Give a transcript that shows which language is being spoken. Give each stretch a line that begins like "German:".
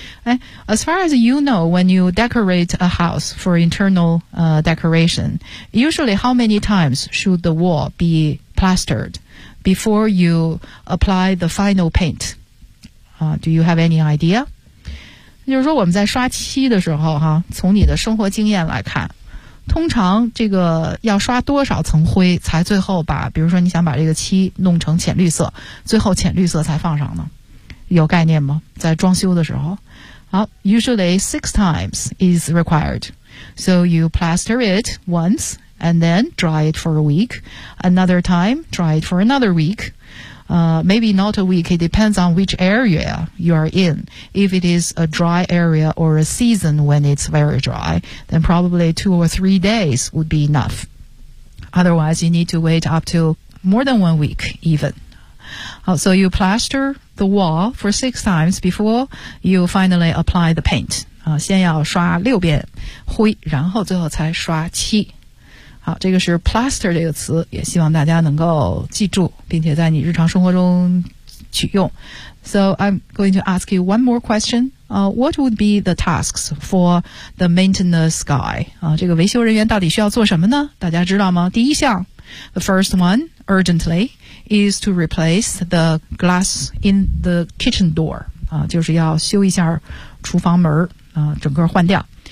English: 哎， as far as you know, when you decorate a house for internal decoration, usually how many times should the wall be plastered before you apply the final paint? Do you have any idea?
Chinese: 就是说我们在刷漆的时候哈，从你的生活经验来看，通常这个要刷多少层灰才最后把，比如说你想把这个漆弄成浅绿色，最后浅绿色才放上呢，有概念吗？在装修的时候。好，
English: usually six times is required. So you plaster it once and then dry it for a week. Another time, dry it for another week. Maybe not a week, it depends on which area you are in. If it is a dry area or a season when it's very dry, then probably 2 or 3 days would be enough. Otherwise, you need to wait up to more than 1 week even. So you plaster the wall for 6 times before you finally apply the paint.
Chinese: 先要刷六遍灰，然后最后才刷漆。好，这个是 plaster 这个词，也希望大家能够记住并且在你日常生活中取用。
English: So I'm going to ask you one more question. What would be the tasks for the maintenance guy?
Chinese: 这个维修人员到底需要做什么呢？大家知道吗？第一项，
English: the first one, urgently, is to replace the glass in the kitchen door.
Chinese: 就是要修一下厨房门，整个换掉。